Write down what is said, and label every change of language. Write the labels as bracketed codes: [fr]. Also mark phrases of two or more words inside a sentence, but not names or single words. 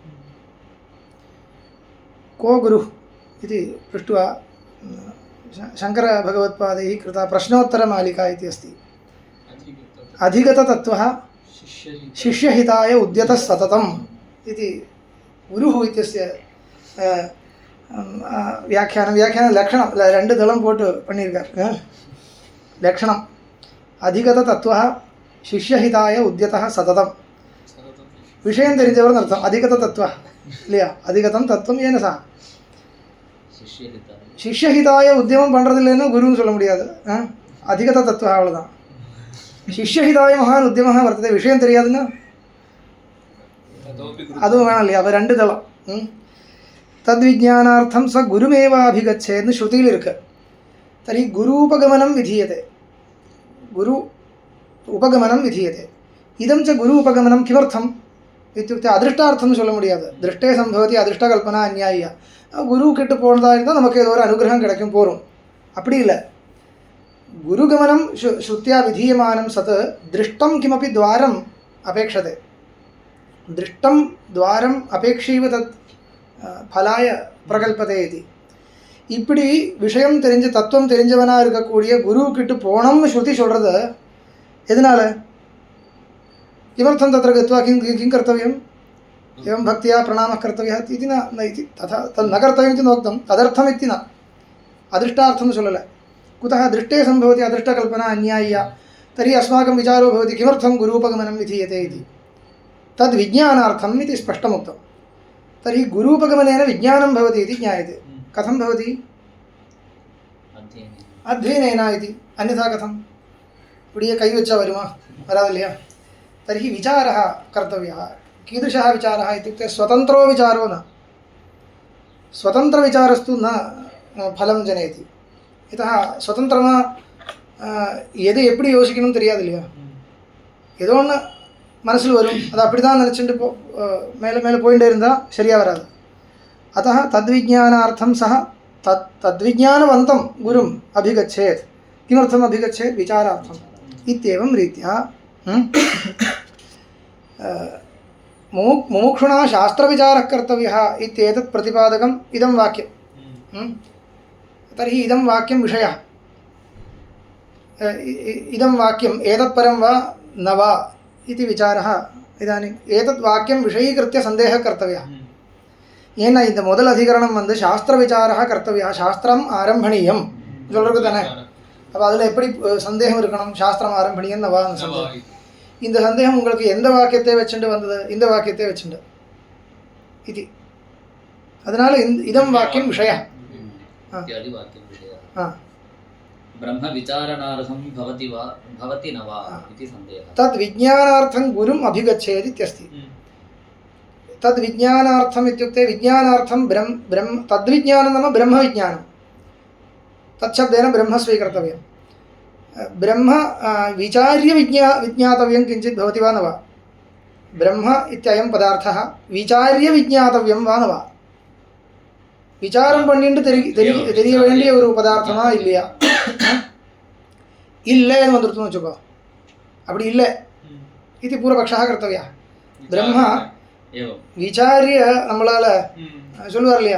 [sa] को गुरुः इति पृष्ट्वा शङ्करभगवत्पादैः कृता प्रश्नोत्तरमालिका इति अस्ति। अधिगततत्त्वः शिष्यहिताय उद्यतः सततम् इति गुरुः इत्यस्य व्याख्यानं [ta] ரெண்டு தளம் போட்டு பண்ணியிருக்கார். [sa] लक्षणम् अधिगततत्त्व शिष्यहिताय उद्यतः सततम्. [ta] விஷயம் தெரிஞ்சவர்னு அர்த்தம். அதிகதத்தத்துவ இல்லையா? [sa] अधिगतं तत्त्वम् [ta] ஏன சா சிஷ்யஹிதாய உத்தியமம் பண்ணுறது இல்லைன்னு குருன்னு சொல்ல முடியாது. அதிகதத்தத்துவ அவ்வளோதான். சிஷ்யஹிதாய மகான் உத்தியமாக வர்த்தது. விஷயம் தெரியாதுன்னா அதுவும் வேணாம் இல்லையா? அப்போ ரெண்டு தளம். [sa] तद्विज्ञानार्थं स गुरुमेवाभिगच्छेत् [ta] श्रुतिயில் இருக்கு. [sa] तर्हि गुरूपगमनं विधीयते. गुरु उपगमनं विधीयते. इदं च गुरु उपगमनं किमर्थम् इत्युक्ते अदृष्टार्थं [ta] சொல்ல முடியாது. [sa] दृष्टे संभवति अदृष्टकल्पना अन्याय्य. [ta] குரு கிட்ட போனதா இருந்தால் நமக்கு ஏதோ ஒரு அனுகிரகம் கிடைக்கும் போரும். அப்படி இல்லை. [sa] गुरुगमनं श्रुत्या विधीयमानं सत् दृष्टं किमपि द्वारम् अपेक्षते. दृष्टं द्वारम् अपेक्षैव तत् फलाय प्रकल्पते इति. [ta] இப்படி விஷயம் தெரிஞ்ச தத்துவம் தெரிஞ்சவனாக இருக்கக்கூடிய குரு கிட்ட போனோம்னு ஸ்ருதி சொல்கிறது எதனால்? [sa] किमर्थं तत्र गत्वा किं कर्तव्यम् एवं भक्त्या प्रणामः कर्तव्यः इति न इति तथा तद् न कर्तव्यम् इति नोक्तं. तदर्थम् इति न. अदृष्टार्थं சொல்லலை. कुतः दृष्टे सम्भवति अदृष्टकल्पना अन्याय्या. तर्हि अस्माकं विचारो भवति किमर्थं गुरूपगमनं विधीयते इति. तद्विज्ञानार्थम् इति स्पष्टमुक्तं. तर्हि गुरूपगमनेन विज्ञानं भवति इति ज्ञायते. कथं भवति? अध्ययनेन इति. अन्यथा कथं? [ta] இப்படியே கை வச்சா வருமா? வராது இல்லையா? [sa] तर्हि विचारः कर्तव्यः. कीदृशः विचारः इत्युक्ते स्वतन्त्रो विचारो न. स्वतन्त्रविचारस्तु न फलं जनयति. [ta] यतः स्वतन्त्रமாக எது எப்படி யோசிக்கணும்னு தெரியாது இல்லையா? ஏதோ ஒன்று மனசில் வரும். அது அப்படி தான் நினச்சிட்டு மேலே மேலே போயிட்டே இருந்தால் சரியாக வராது. [sa] अतः तद्विज्ञानार्थं सः तद्विज्ञानवन्तं गुरुम् अभिगच्छेत्. किमर्थम् अभिगच्छेत्? विचारार्थम् इत्येवं रीत्या मुमुक्षुणा शास्त्रविचारः कर्तव्यः इत्येतत् प्रतिपादकम् इदं वाक्यं. तर्हि इदं वाक्यं विषयः. इदं वाक्यम् एतत् परं वा न वा इति विचारः. इदानीम् एतत् वाक्यं विषयीकृत्य सन्देहः कर्तव्यः. [ta] ஏன்னா இந்த முதல் அதிகரணம் வந்து [sa] शास्त्रविचारः कर्तव्यः, शास्त्रम् आरम्भणीयम् [ta] சொல்கிறது தானே. அப்போ அதில் எப்படி சந்தேகம் இருக்கணும்? [sa] शास्त्रम् आरम्भणीयम् [ta] நவான்னு சந்தேகம். இந்த சந்தேகம் உங்களுக்கு எந்த வாக்கியத்தை வச்சுட்டு வந்தது? இந்த வாக்கியத்தை வச்சுட்டு இது. அதனால [sa] इदं वाक्यं विषय. ब्रह्म विचारणार्थं भवति वा भवति न वा इति सन्देहः. तद् विज्ञानार्थं गुरुम् अभिगच्छेत् इत्यस्ति. तद् विज्ञानार्थम् इत्युक्ते विज्ञानार्थं ब्रह्म तद्विज्ञानं नाम ब्रह्मविज्ञानं. तच्छब्देन ब्रह्म स्वीकर्तव्यं. ब्रह्म विचार्य विज्ञातव्यं किञ्चित् भवति वा न वा? ब्रह्म इत्ययं पदार्थः विचार्य विज्ञातव्यं वा न वा? [ta] விசாரம் பண்ணிட்டு தெரிய வேண்டிய ஒரு பதார்த்தமா இல்லையா? இல்லைன்னு வந்துருத்துன்னு வச்சுக்கோ. அப்படி இல்லை இது [sa] पूर्वपक्षा कर्तव्या. ब्रह्म विचार्य [ta] நம்மளால் சொல்லுவார் இல்லையா?